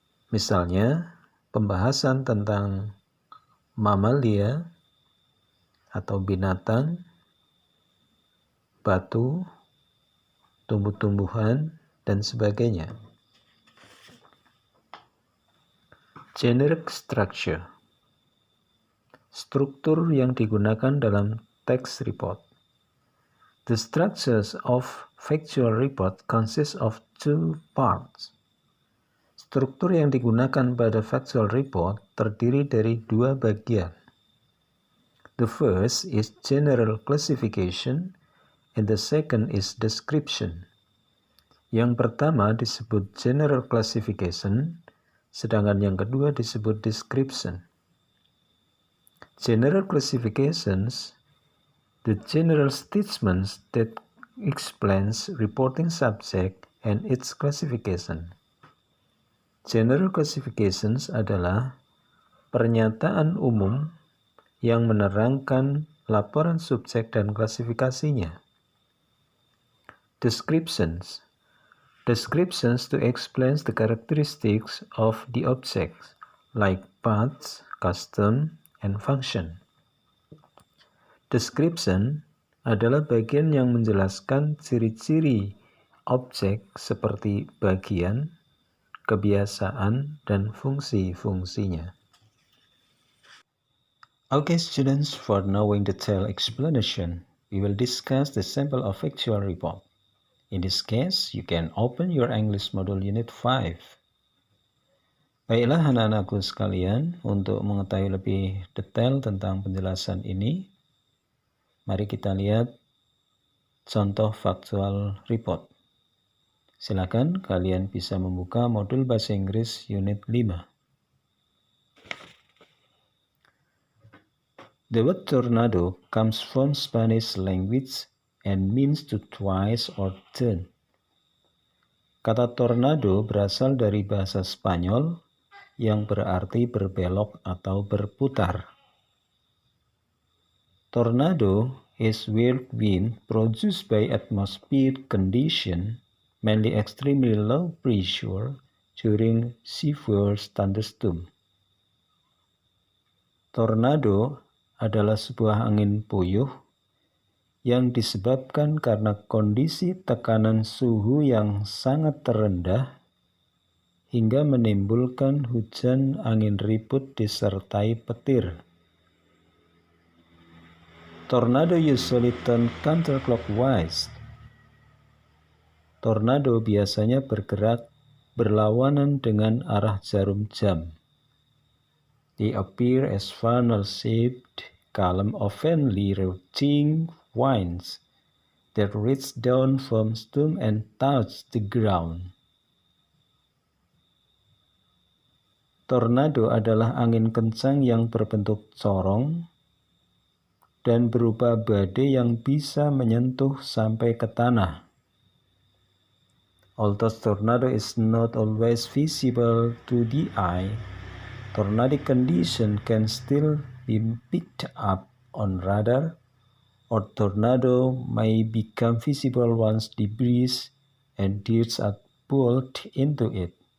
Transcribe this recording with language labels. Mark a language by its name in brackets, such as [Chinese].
[Indonesian] Misalnya, pembahasan tentang mamalia atau binatang, batu, tumbuh-tumbuhan, dan sebagainya. [English] Generic structure. [Indonesian] Struktur yang digunakan dalam text report. [English] The structures of factual report consist of two parts. [Indonesian] Struktur yang digunakan pada factual report terdiri dari dua bagian. [English] The first is general classification and the second is description. [Indonesian] Yang pertama disebut general classification, sedangkan yang kedua disebut description. [English] General classifications, the general statements that explains reporting subject and its classification. [Indonesian] General classifications adalah pernyataan umum yang menerangkan laporan subjek dan klasifikasinya. [English] Descriptions. Descriptions to explain the characteristics of the objects, like paths, custom, and function. [Indonesian] Description adalah bagian yang menjelaskan ciri-ciri objek seperti bagian, kebiasaan, dan fungsi-fungsinya. [English] Okay, students, for knowing detailed explanation, we will discuss the sample of factual report. In this case, you can open your English Module Unit 5. [Indonesian] Baiklah anak-anakku sekalian, untuk mengetahui lebih detail tentang penjelasan ini, mari kita lihat contoh factual report. Silakan kalian bisa membuka modul bahasa Inggris Unit 5. [English] The word tornado comes from Spanish language and means to twist or turn. [Indonesian] Kata tornado berasal dari bahasa Spanyol yang berarti berbelok atau berputar. [English] Tornado is weird wind produced by atmospheric condition, mainly extremely low pressure during severe thunderstorm. [Indonesian] Tornado adalah sebuah angin puyuh yang disebabkan karena kondisi tekanan suhu yang sangat terendah hingga menimbulkan hujan angin ribut disertai petir. [English] Tornado usually turn counterclockwise. [Indonesian] Tornado biasanya bergerak berlawanan dengan arah jarum jam. [English] They appear as funnel-shaped columns of faintly rotating winds that reach down from storm and touch the ground. [Indonesian] Tornado adalah angin kencang yang berbentuk corong dan berupa badai yang bisa menyentuh sampai ke tanah. [English] Although tornado is not always visible to the eye, tornadic condition can still be picked up on radar, or tornado may become visible once debris and dirt are pulled into it.